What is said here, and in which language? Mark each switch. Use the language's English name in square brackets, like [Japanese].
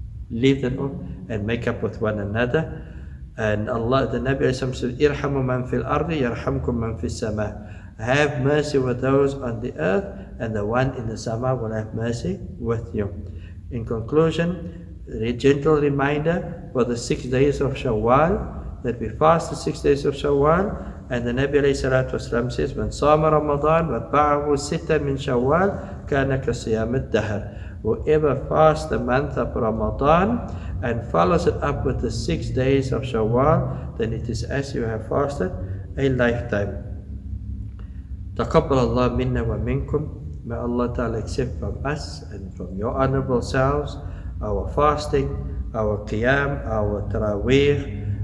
[English] Leave that off and make up with one another. And Allah, the Nabi said, [Arabic] Irhamu man fil ardi, yarhamkum man fil sama. [English] Have mercy with those on the earth, and the one in the sama will have mercy with you. In conclusion, a gentle reminder for the 6 days of Shawwal, that we fast the 6 days of Shawwal. And the Nabi alayhi salatu wasalam says, [Arabic] من صام رمضان واتبعه ستة من شوال كان كصيام الدهر. [English] Whoever fasts the month of Ramadan and follows it up with the 6 days of Shawwal, then it is as you have fasted a lifetime. [Arabic] تقبل الله منا ومنكم. [English] May Allah Ta'ala accept from us and from your honorable selves our fasting, our qiyam, our tarawih.